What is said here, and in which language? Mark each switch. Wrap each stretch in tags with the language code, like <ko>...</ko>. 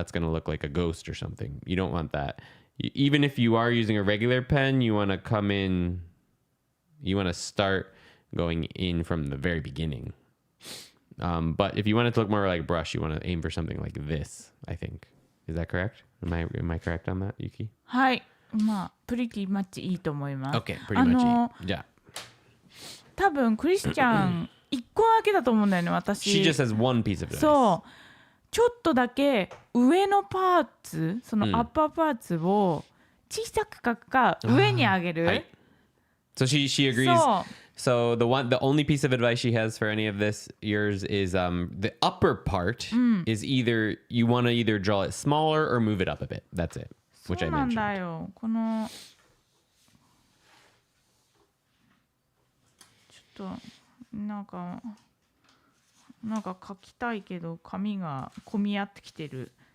<en>That's going to look like a ghost or something. You don't want that. Even if you are using a regular pen, you want to come in, you want to start going in from the very beginning. But if you want it to look more like brush, you want to aim for something like this, I think. Is that correct? Am I correct on that, Yuki?</en> <ja>はい。まあ、プリティマッチいいと思います。</ja> <en>Okay, pretty much. じゃあ。</en> <ja>多分クリスチャン1個だけだと思うんだよね、私。</ja> <en>She just has one piece of advice.</en> <ja>そう。ちょっとだけ上のパーツ、そのアッパーパーツを小さく書くか上に上げる。</ja> <en>はい。So she agrees. So the only piece of advice she has for any of yours is the upper part is either you want to either draw it smaller or move it up a bit. That's it, which I mentioned.</en> <ja>そうなんだよ。このちょっとなんか書きたいけど紙が混み合ってきてる。</ja>